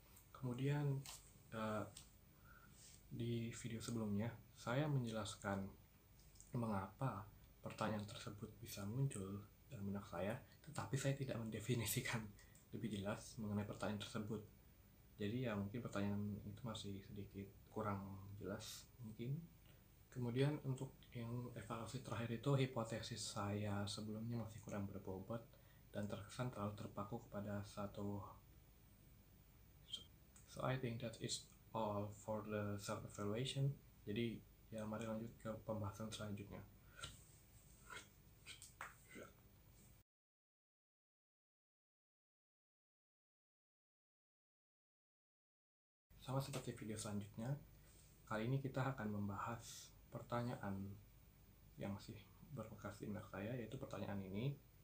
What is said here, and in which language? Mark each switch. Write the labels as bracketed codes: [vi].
[id] Kemudian di video sebelumnya saya menjelaskan mengapa pertanyaan tersebut bisa muncul dalam benak saya, tetapi saya tidak mendefinisikan lebih jelas mengenai pertanyaan tersebut. Jadi ya mungkin pertanyaan itu masih sedikit kurang jelas mungkin. Kemudian untuk yang evaluasi terakhir itu hipotesis saya sebelumnya masih kurang berbobot dan terkesan terlalu terpaku kepada satu. [en] So I think that is all for the self evaluation. [id] Jadi ya mari lanjut ke pembahasan selanjutnya. Sama seperti video selanjutnya, kali ini kita akan membahas pertanyaan yang masih berbekas di benak saya, yaitu pertanyaan ini.